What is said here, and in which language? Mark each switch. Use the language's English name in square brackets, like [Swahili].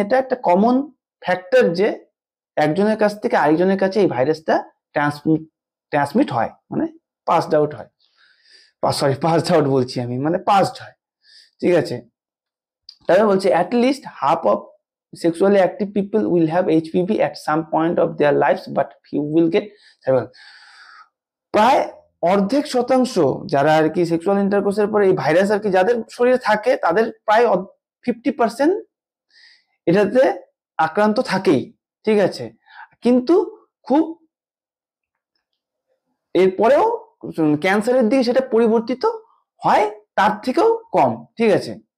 [Bangla] এটা একটা common factor যে একজনের কাছ থেকে আরেকজনের কাছে এই ভাইরাসটা ট্রান্সমিট হয়, মানে পাসড আউট হয়, পাসড আউট বলছি আমি, মানে পাসড হয়, ঠিক আছে। তারপরে বলছে [English] at least half of sexually active people will have HPV at some point of their lives, but few will get cervical. [Bangla] প্রায় অর্ধেক শতাংশ যারা আর কি সেক্সুয়াল ইন্টারকোর্সের পরে এই ভাইরাস আর কি যাদের শরীরে থাকে, তাদের প্রায় 50% এটাতে আক্রান্ত থাকেই, ঠিক আছে। কিন্তু খুব এরপরেও ক্যান্সারের দিকে সেটা পরিবর্তিত হয় তার থেকেও কম, ঠিক আছে।